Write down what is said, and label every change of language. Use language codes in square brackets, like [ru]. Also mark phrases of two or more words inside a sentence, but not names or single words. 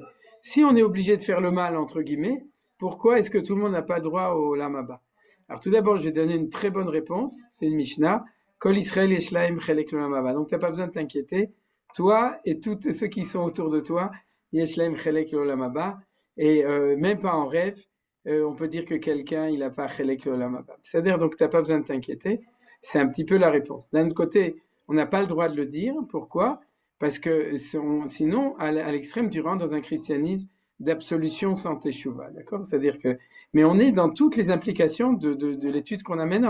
[fr] Si on est obligé de faire le mal, entre guillemets, pourquoi est-ce que tout le monde n'a pas droit au [he] עולם הבא? [fr] Alors tout d'abord, je vais donner une très bonne réponse. C'est une Mishnah. [he] כל ישראל יש להם חלק לעולם הבא. [fr] Donc tu n'as pas besoin de t'inquiéter. Toi et tous ceux qui sont autour de toi, [he] יש להם חלק לעולם הבא. [fr] Et même pas en rêve, on peut dire que quelqu'un, il n'a pas [he] חלק לעולם הבא. [fr] C'est-à-dire, donc, tu n'as pas besoin de t'inquiéter. C'est un petit peu la réponse. D'un autre côté, on n'a pas le droit de le dire. Pourquoi? Parce que sinon, à l'extrême, tu rentres dans un christianisme d'absolution sans teshuva, d'accord? C'est-à-dire que, mais on est dans toutes les implications de l'étude qu'on a maintenant.